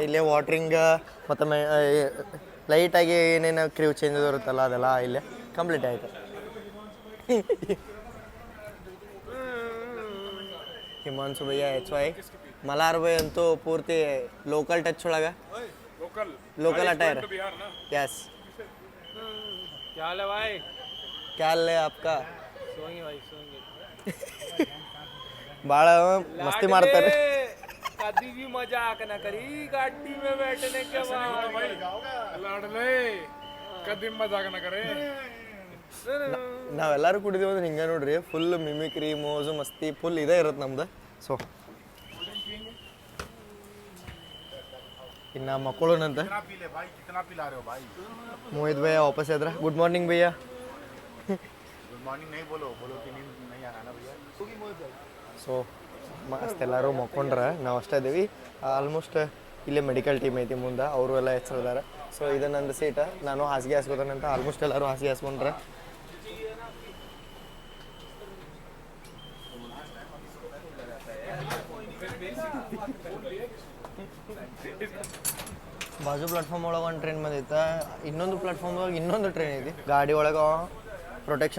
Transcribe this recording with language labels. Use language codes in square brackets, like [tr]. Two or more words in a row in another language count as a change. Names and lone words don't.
[kn] ಇಲ್ಲೇ ವಾಟ್ರಿಂಗ್ ಮತ್ತು ಲೈಟಾಗಿ ಏನೇನು [en] crew change [kn] ಇರುತ್ತಲ್ಲ ಅದೆಲ್ಲ ಇಲ್ಲೇ ಕಂಪ್ಲೀಟ್ ಆಯಿತು. ಹಿಮಾಂಶು ಭಯ್ಯ HY ಮಲಾರ್ ಬೈ ಅಂತೂ ಪೂರ್ತಿ [en] local touch [kn] ಒಳಗೆ [en] local attire [kn] यस [hi] क्या हाल है भाई? क्या हाल है आपका सोएंगे भाई सोएंगे. [kn] ಭಾಳ ಮಸ್ತಿ ಮಾಡ್ತಾರೆ [hi] कभी भी मजाक ना करी गाड़ी में बैठने के बाद. लाडले कभी मजाक न करे. [kn] ನಾವೆಲ್ಲರೂ ಕುಡಿದೀವಿ ಅಂದ್ರೆ ಹಿಂಗೆ ನೋಡ್ರಿ [en] full mimicry [kn] ಮೋಜು ಮಸ್ತಿ ಫುಲ್ ಇದೇ ಇರುತ್ತೆ ನಮ್ದು ಸೊ ಇನ್ನು ಮಕ್ಕಳುನಂತ [hi] कितना पी ले भाई, कितना पिला रहे हो भाई? [kn] ಮೋಹಿತ್ ಭಯ್ಯ ವಾಪಸ್ ಇದ್ರ [en] good morning [kn] ಭಯ್ಯ [en] good morning [hi] नहीं बोलो, बोलो कि नींद नहीं आ रहा ना भैया. [kn] ಸೊ ಮಸ್ತ್ ಎಲ್ಲರೂ ಮಕ್ಕೊಂಡ್ರೆ ನಾವು ಅಷ್ಟೇ ಇದ್ದೀವಿ ಆಲ್ಮೋಸ್ಟ್ ಇಲ್ಲೇ [en] medical team [kn] ಐತಿ ಮುಂದೆ ಅವರು ಎಲ್ಲ ಹೆಸರಿದ್ದಾರೆ ಸೊ ಇದು ನಂದು ಸೀಟ ನಾನು ಹಾಸಿಗೆ ಹಾಸ್ಕೋತಾನಂತ ಆಲ್ಮೋಸ್ಟ್ ಎಲ್ಲರೂ ಹಾಸಿಗೆ ಹಾಸ್ಕೊಂಡ್ರೆ ಬಾಜು ಪ್ಲಾಟ್ಫಾರ್ಮ್ ಒಳಗೆ ಒಂದು ಟ್ರೈನ್ ಬಂದೈತೆ ಇನ್ನೊಂದು ಪ್ಲಾಟ್ಫಾರ್ಮ್ ಒಳಗೆ ಇನ್ನೊಂದು ಟ್ರೈನ್ ಐತಿ ಗಾಡಿ ಒಳಗೆ ಪ್ರೊಟೆಕ್ಷನ್